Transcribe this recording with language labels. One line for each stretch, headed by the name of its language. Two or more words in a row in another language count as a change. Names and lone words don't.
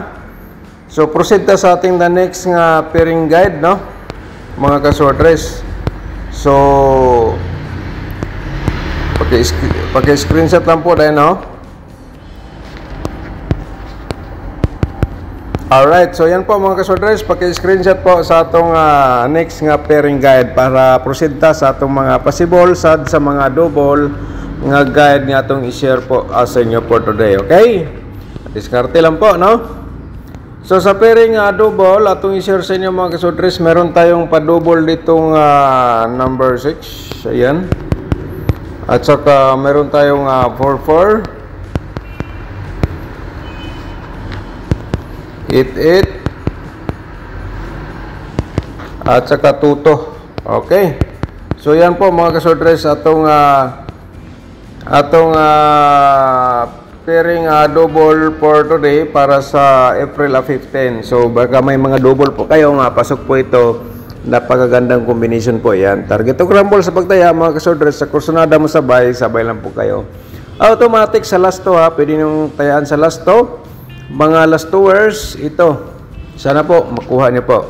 Cebuano: So proceed ta sa ating
English: the next
Cebuano: nga
English: pairing guide
Cebuano: no, mga kasordres.
Filipino: So paki-screenshot lang po dahil no.
Cebuano: Alright, so yan po mga kasordres, paki-screenshot po sa atong next nga
English: pairing guide
Cebuano: para proceed ta sa atong mga possible sad sa mga double nga guide nga atong i-share po sa inyo
English: for today.
Cebuano: Okay?
Filipino: Diskarte lang po no. So sa
English: pairing double
Filipino: atong i-share sa inyo mga kasordres, meron tayong pa-double ditong number 6. Ayan. At saka meron tayong 44, 88, at saka 22.
Cebuano: Okay. So yan po mga kasordres atong
English: pairing double for today
Cebuano: para sa April 15.
Filipino: So baka may mga double po kayo nga pasok po ito, napakagandang combination po yan. Target o rumble sa pagtaya mga kasordres, sa kursunada mo sabay lang po kayo. Automatic sa
English: last two
Filipino: pwede nyung tayaan sa
English: last two.
Filipino: Mga
English: last tours
Filipino: ito, sana po makuha niyo po.